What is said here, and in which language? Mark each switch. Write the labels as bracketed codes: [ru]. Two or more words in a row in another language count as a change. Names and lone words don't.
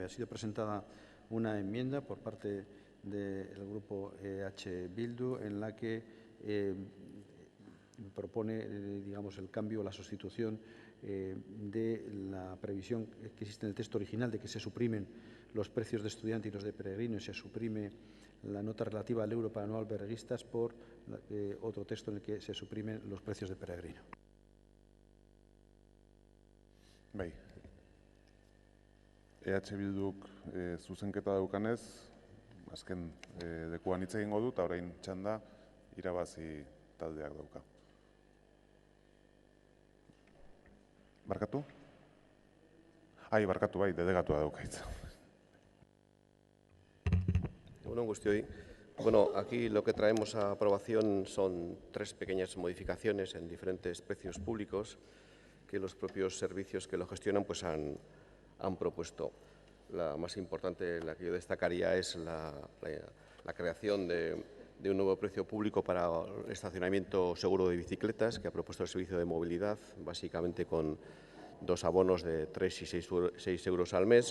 [es] Ha sido presentada una enmienda por parte del Grupo EH Bildu en la que propone el cambio o la sustitución de la previsión que existe en el texto original de que se suprimen los precios de estudiante y los de peregrino y se suprime la nota relativa al euro para no alberguistas por otro texto en el que se suprimen los precios de peregrino. [eu] Bai. EH Bilduk zuzenketa daukanez, azken dekuan hitz egingo dut, orain txanda irabazi taldeak dauka. Barkatu? Barkatu, delegatua dauka hitza. Bueno, guztioi. [es] Bueno, aquí lo que traemos a aprobación son 3 pequeñas modificaciones en diferentes precios públicos que los propios servicios que lo gestionan pues han propuesto. La más importante, la que yo destacaría, es la creación de un nuevo precio público para el estacionamiento seguro de bicicletas que ha propuesto el Servicio de Movilidad, básicamente con 2 abonos de 3 y 6 euros al mes.